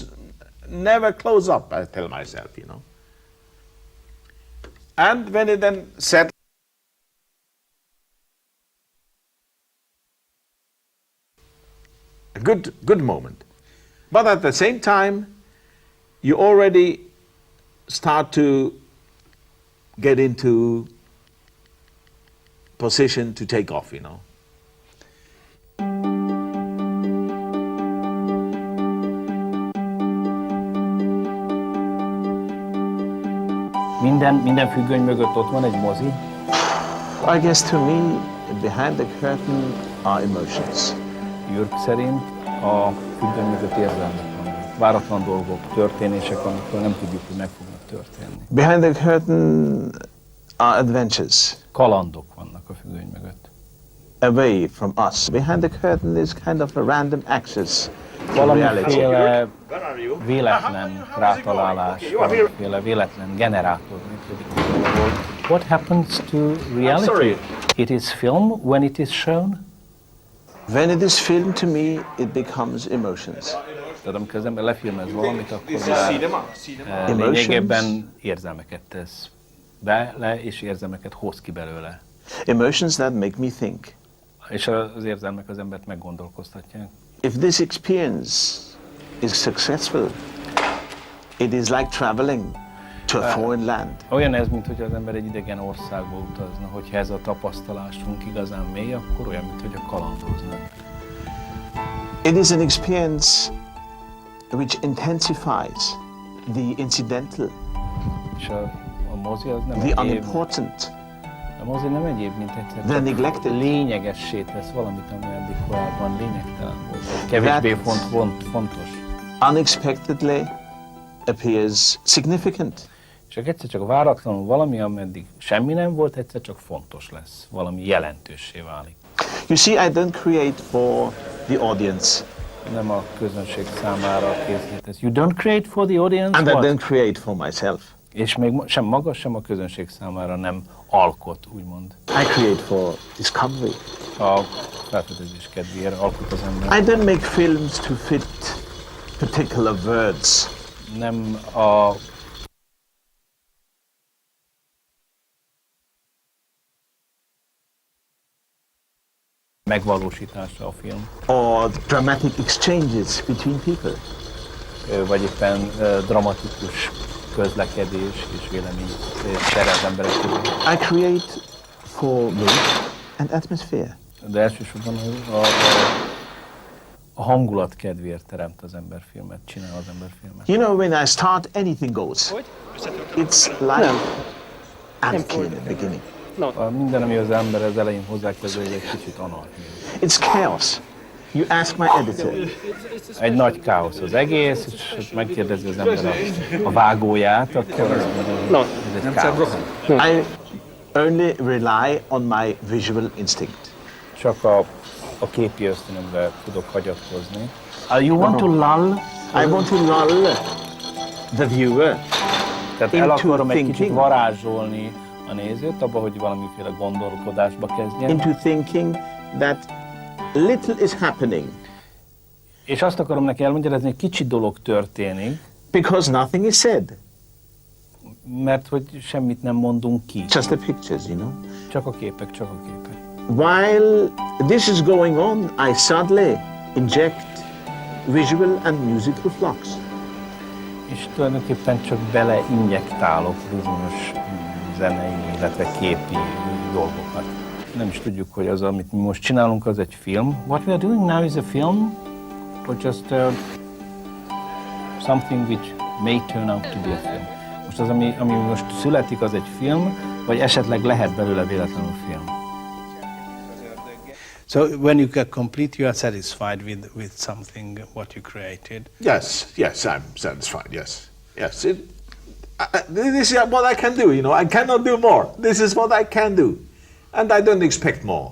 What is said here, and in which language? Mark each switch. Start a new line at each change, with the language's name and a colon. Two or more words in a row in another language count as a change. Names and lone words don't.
English: Never close up, I tell myself, you know. And when it then settles, a good moment. But at the same time, you already start to get into position to take off, you know.
Hungarian: Minden függöny mögött ott van egy mozi.
English: I guess to me, behind the curtain are emotions.
Hungarian: Jürg szerint a függöny mögött érzelmek vannak. Váratlan dolgok, történések, amikről nem tudjuk, hogy meg fognak történni.
English: Behind the curtain are adventures.
Hungarian: Kalandok vannak a függöny mögött.
English: Away from us. Behind the curtain is kind of a random access to reality.
Hungarian: Valamiféle véletlen rátalálás, valamiféle véletlen generátor működik.
English: What happens to reality? It is film when it is shown? When it is filmed, to me, it becomes emotions.
Hungarian: Tehát amikor az ember lefilmez valamit, akkor már lényegében érzelmeket tesz bele, és érzelmeket hoz ki belőle.
English: Emotions that make me think.
Hungarian: És az érzelmek az embert meggondolkoztatják.
English: If this experience is successful, it is like traveling to a foreign land.
Hungarian: Olyan ez, mint hogy az ember egy idegen országba utazna, hogyha ez a tapasztalásunk igazán mély, akkor olyan, mint hogy a kalandozna.
English: It is an experience which intensifies the incidental,
Hungarian: És a mozi az nem
English: the
Hungarian: egyéb,
English: unimportant,
Hungarian: a mozi nem egyéb, mint
English: the
Hungarian: egyszer
English: neglected.
Hungarian: lényegessé tesz valamit, ami eddig korábban lényegtelen volt. Kevésbé fontos.
English: Unexpectedly appears significant.
Hungarian: És egyszer csak váratlanul valami, ameddig semmi nem volt, egyszer csak fontos lesz. Valami jelentőssé válik.
English: You see, I don't create for the audience.
Hungarian: Nem a közönség számára készítesz.
English: You don't create for the audience? And I What? don't create for myself.
Hungarian: És még sem maga, sem a közönség számára nem alkot, úgymond.
English: I create for discovery.
Hungarian: A felfedezés kedvéért alkot az ember.
English: I don't make films to fit particular words.
Hungarian: Nem a megvalósítása a film.
English: Or dramatic exchanges between people.
Hungarian: Vagy éppen dramatikus közlekedés és vélemény csere az emberek között.
English: I create for mood and atmosphere.
Hungarian: De elsősorban a hangulat kedvéért teremt az ember filmet, csinál az ember filmet.
English: You know, when I start, anything goes. It's like anarchy in the beginning.
Hungarian: Minden, ami az ember az elején hozzákezdő, egy kicsit anarchia.
English: It's chaos. You ask my editor.
Hungarian: Egy nagy káosz az egész, és megkérdezi az ember a vágóját, akkor azt mondja, ez egy káosz.
English: I only rely on my visual instinct.
Hungarian: Csak a képi ösztönömre tudok hagyatkozni.
English: You want to lull? I want to lull the viewer
Hungarian: Tehát el akarom egy kicsit varázsolni a nézőt, abba, hogy valamiféle gondolkodásba kezdjen.
English: into thinking that little is happening.
Hungarian: És azt akarom neki elmagyarázni, hogy kicsi dolog történik,
English: because nothing is said.
Hungarian: mert hogy semmit nem mondunk ki.
English: Just the pictures, you know.
Hungarian: Csak a képek, csak a képek.
English: While this is going on, I suddenly inject visual and musical flux.
Hungarian: És tulajdonképpen csak beleinjektálok bizonyos zenei, illetve képi dolgokat. Nem is tudjuk, hogy az, amit mi most csinálunk, az egy film.
English: What we are doing now is a film, or just something which may turn out to be a film.
Hungarian: Most az, ami most születik, az egy film, vagy esetleg lehet belőle véletlenül film.
English: So when you get complete, you are satisfied with something what you created. Yes, I'm satisfied. Yes. This is what I can do. You know, I cannot do more. This is what I can do, and I don't expect more.